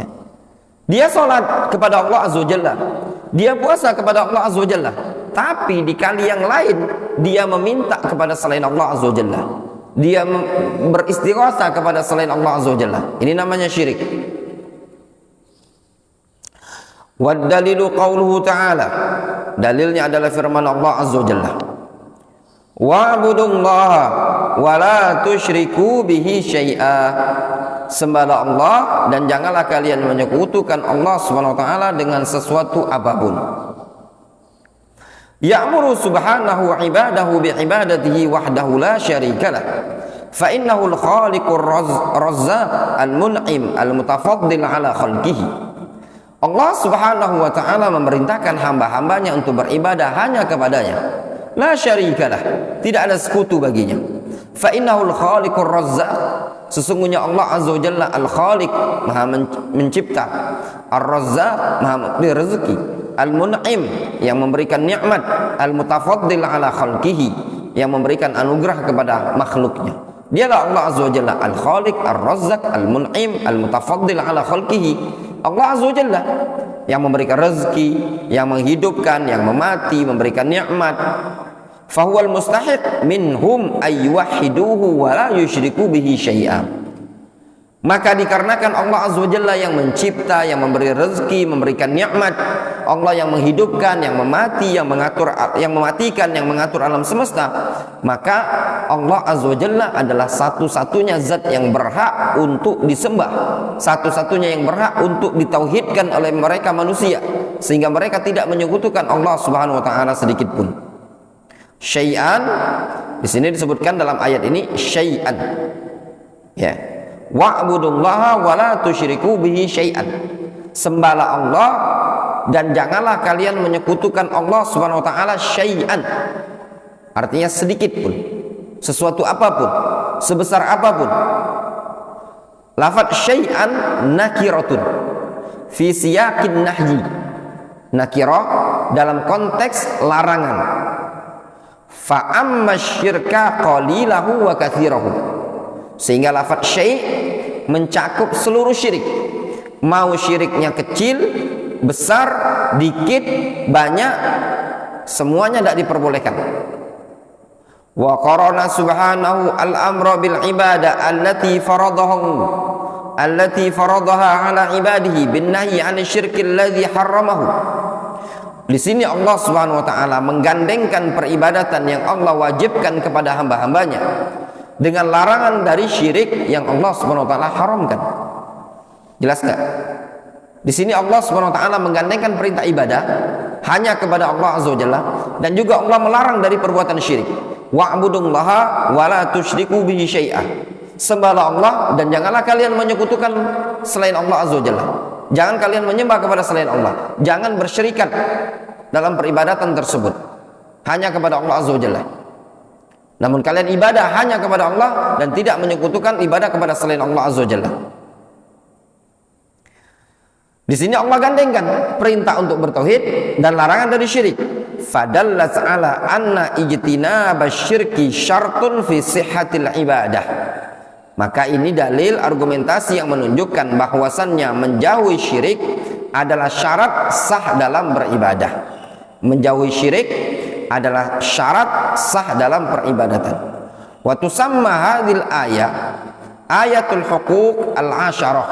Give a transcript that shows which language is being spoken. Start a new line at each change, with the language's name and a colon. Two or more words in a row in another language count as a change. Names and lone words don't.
Indonesian: Dia sholat kepada Allah
Arabic: عز وجل,
Indonesian: dia puasa kepada Allah
Arabic: عز وجل,
Indonesian: tapi di kali yang lain dia meminta kepada selain Allah
Arabic: عز وجل,
Indonesian: dia beristighatsah kepada selain Allah
Arabic: عز وجل.
Indonesian: Ini namanya syirik.
Arabic: والدليل قوله تعالى,
Indonesian: dalilnya adalah firman Allah
Arabic: عز وجل, واعبدوا الله ولا تشركوا به شيئا,
Indonesian: sembahlah Allah dan janganlah kalian menyekutukan Allah
Arabic: سبحانه وتعالى
Indonesian: dengan sesuatu apapun.
Arabic: يأمر سبحانه عباده بعبادته وحده لا شريك له، فإنه الخالق الرزاق المنعم المتفضل على خلقه, Allah سبحانه وتعالى
Indonesian: memerintahkan hamba-hambanya untuk beribadah hanya kepadanya.
Arabic: لا شريك له,
Indonesian: tidak ada sekutu baginya.
Arabic: فإنه الخالق الرزاق,
Indonesian: sesungguhnya Allah
Arabic: عز وجل
Indonesian: al-Khaliq, Maha mencipta, Ar-Razzaq, Maha memberi rezeki, Al-Mun'im, yang memberikan nikmat,
Arabic: المتفضل على خلقه,
Indonesian: yang memberikan anugerah kepada makhluknya. Dialah Allah
Arabic: عز وجل
Indonesian: Al-Khaliq, Ar-Razzaq,
Arabic: المنعم، المتفضل على خلقه.
Indonesian: Allah
Arabic: عز وجل
Indonesian: yang memberikan rezeki, yang menghidupkan, yang memati, memberikan nikmat.
Arabic: فهو المستحق منهم أن يوحدوه ولا يشركوا به شيئا.
Indonesian: Maka dikarenakan Allah
Arabic: عز وجل
Indonesian: yang mencipta, yang memberi rezeki, memberikan nikmat, Allah yang menghidupkan, yang memati, yang mengatur, yang mematikan, yang mengatur alam semesta, maka Allah
Arabic: عز وجل
Indonesian: adalah satu-satunya zat yang berhak untuk disembah, satu-satunya yang berhak untuk ditauhidkan oleh mereka manusia, sehingga mereka tidak menyekutukan Allah
Arabic: سبحانه وتعالى
Indonesian: sedikit pun. Syai'an di sini disebutkan dalam ayat ini syai'an. Ya.
Arabic: واعبدوا الله ولا تشركوا به شيئا.
Indonesian: Sembahlah Allah dan janganlah kalian menyekutukan Allah
Arabic: سبحانه وتعالى
Indonesian: syai'an. Artinya sedikit pun, sesuatu apapun, sebesar apapun.
Arabic: لفظ شيئا نكرة في سياق النهي.
Indonesian: Nakirah dalam konteks larangan.
Arabic: فعم الشرك قليله وكثيره.
Indonesian: Sehingga lafaz syai' mencakup seluruh syirik. Mau syiriknya kecil, besar, dikit, banyak, semuanya tidak diperbolehkan.
Arabic: وقرن سبحانه الأمر بالعبادة التي فرضها على عباده بالنهي عن الشرك الذي حرمه.
Indonesian: Di sini Allah
Arabic: سبحانه وتعالى
Indonesian: menggandengkan peribadatan yang Allah wajibkan kepada hamba-hambanya dengan larangan dari syirik yang Allah
Arabic: سبحانه وتعالى
Indonesian: haramkan. Jelas enggak? Di sini Allah
Arabic: سبحانه وتعالى
Indonesian: menggandengkan perintah ibadah hanya kepada Allah
Arabic: عز وجل,
Indonesian: dan juga Allah melarang dari perbuatan syirik.
Arabic: واعبدوا الله ولا تشركوا به شيئا.
Indonesian: Sembahlah Allah dan janganlah kalian menyekutukan selain Allah
Arabic: عز وجل.
Indonesian: Jangan kalian menyembah kepada selain Allah. Jangan bersyirikat dalam peribadatan tersebut. Hanya kepada Allah
Arabic: عز وجل.
Indonesian: Namun kalian ibadah hanya kepada Allah dan tidak menyekutukan ibadah kepada selain Allah
Arabic: عز وجل.
Indonesian: Di sini Allah gandengkan perintah untuk bertauhid dan larangan dari syirik.
Arabic: فدلت على أن اجتناب الشرك شرط في صحة العبادة.
Indonesian: Maka ini dalil argumentasi yang menunjukkan bahwasannya menjauhi syirik adalah syarat sah dalam beribadah. Menjauhi syirik adalah syarat sah dalam peribadatan.
Arabic: وتسمى هذه الآية آية الحقوق العشرة.